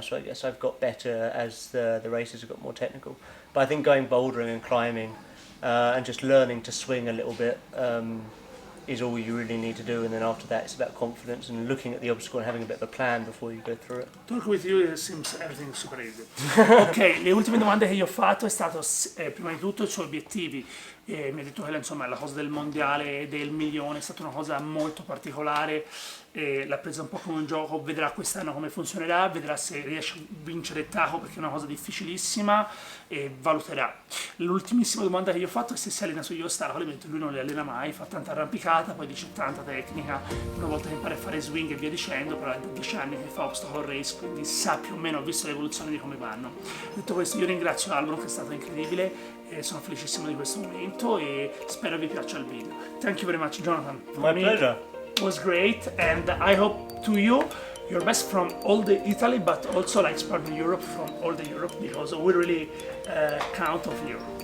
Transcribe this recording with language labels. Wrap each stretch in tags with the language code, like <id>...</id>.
<en>So I guess I've got better as the races have got more technical. But I think going bouldering and climbing and just learning to swing a little bit is all you really need to do, and then after that it's about confidence and looking at the obstacle and having a bit of a plan before you go through it. Talk with you, it seems everything super easy.</en> <it>Ok, le ultime domande che gli ho fatto è stato prima di tutto i suoi obiettivi. Mi ha detto che insomma la cosa del mondiale e del milione è stata una cosa molto particolare, l'ha presa un po' come un gioco, vedrà quest'anno come funzionerà, vedrà se riesce a vincere il taco perché è una cosa difficilissima e valuterà. L'ultimissima domanda che gli ho fatto è se si allena sugli ostacoli, mentre lui non li allena mai, fa tanta arrampicata, poi dice tanta tecnica, una volta che impara a fare swing e via dicendo, però è da 10 anni che fa obstacle race, quindi sa più o meno, ho visto l'evoluzione di come vanno. Detto questo, io ringrazio Albon che è stato incredibile, e sono felicissimo di questo momento e spero vi piaccia il video.</it> <en>Thank you very much, Jonathan. My pleasure. It was great, and I hope to you your best from all the Italy, but also like Spartan Europe from all the Europe, because we really count on you.</en>